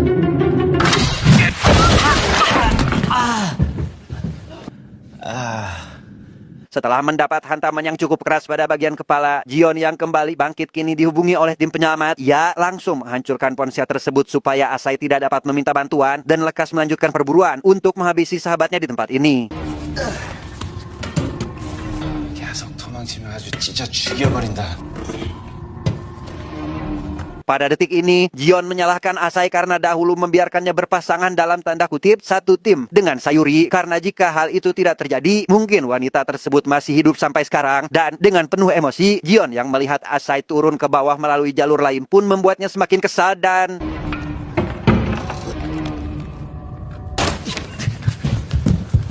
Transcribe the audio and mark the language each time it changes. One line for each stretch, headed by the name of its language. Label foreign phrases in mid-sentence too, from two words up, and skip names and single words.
Indonesian: Setelah mendapat hantaman yang cukup keras pada bagian kepala, Jion yang kembali bangkit kini dihubungi oleh tim penyelamat. Ia langsung menghancurkan ponsel tersebut supaya Asai tidak dapat meminta bantuan dan lekas melanjutkan perburuan untuk menghabisi sahabatnya di tempat ini.
Korean: 계속 도망치면 아주 찢어 죽여버린다.
Indonesian: Pada detik ini, Jion menyalahkan Asai karena dahulu membiarkannya berpasangan dalam tanda kutip satu tim dengan Sayuri. Karena jika hal itu tidak terjadi, mungkin wanita tersebut masih hidup sampai sekarang. Dan dengan penuh emosi, Jion yang melihat Asai turun ke bawah melalui jalur lain pun membuatnya semakin kesal dan...